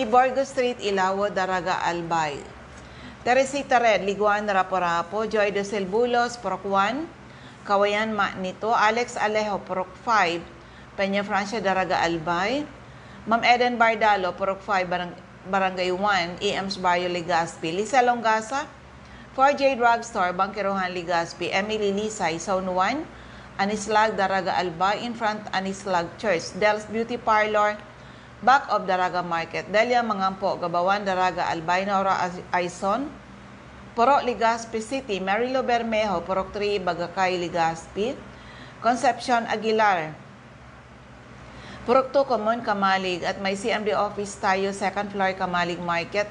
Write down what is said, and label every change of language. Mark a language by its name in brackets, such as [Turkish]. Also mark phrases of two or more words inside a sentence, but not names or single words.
[English] Borgo Street, Ilawo, Daraga, Albay. Teresita Red, Liguan, Rapo-Rapo, Joy de Silbulos, Purok 1, Kawayan, Manito, Alex Alejo, Purok 5, Peña Francia, Daraga, Albay. Ma'am Eden Bardalo, Purok 5, Barangay 1, EMS Barrio, Legazpi. Lisa Longasa, 4J Drugstore, Bangkirohan, Legazpi. Emily Lisay, Zone 1, Anislag, Daraga, Albay. In front, Anislag Church. Del's Beauty Parlor, back of Daraga Market. Delia Mangampo, Gabawan, Daraga, Albay. Nora Aison, Purok, Legazpi City. Marilo Bermejo, Purok 3, Bagakay, Legazpi. Concepcion Aguilar, Purok 2, Common, Kamalig. [Filipino] At may CMD office tayo, 2nd floor, Kamalig Market.